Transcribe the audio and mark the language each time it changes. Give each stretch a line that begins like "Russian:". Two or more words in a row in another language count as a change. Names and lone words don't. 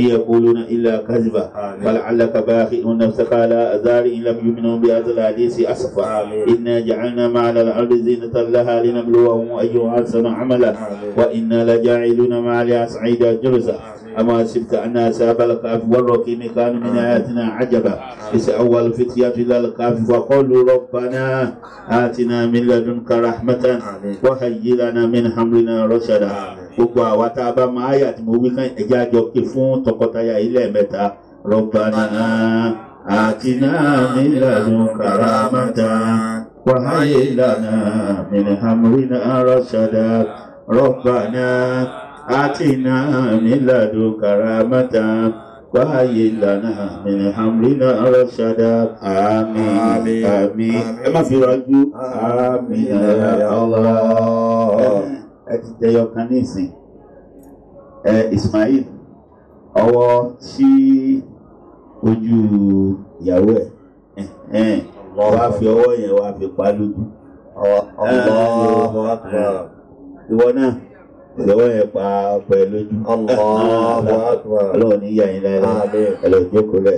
Arabic: يقولون إلا كذبا فلعلك باخع نفسك على آثار إن لم يؤمنوا بهذا الحديث أسفا إنا جعلنا ما على الأرض زينة لها لنبلوهم أيهم أحسن عملا وإنا لجاعلون ما عليها صعيدا جرزا أما حسبت أن أصحاب الكهف والرقيم كانوا من آياتنا عجبا إذ أول فتية إلى الكهف فقالوا ربنا آتنا من لدنك رحمة وهيئ لنا من أمرنا رشدا.
Yoruba: Gbogbo àwa tá a bá máa yà tí mo wí kán ẹ̀jẹ̀ àjọ kí fún tọkọtaya ilé mẹ́ta
Arabic: ربنا آتنا من لدنك رحمة وهيئ لنا من أمرنا رشدا. ربنا آتنا من لدنك رحمة وهيئ لنا من أمرنا رشدا.
Yoruba: Àmín àmín ẹ má fi rọjú àmín
Arabic: يا الله.
Yoruba: Ẹ ti jẹyọ kan ní ìsìn Ismail ọwọ́ sí ojú ìyàwó ẹ̀ wá fi ọwọ́ yẹn wá fi pa lójú ìwọ náà ìwọ yẹn pa ọpẹ lójú Ọlọ́run ní yà yín láyé ẹ lọ jókòó lẹ̀.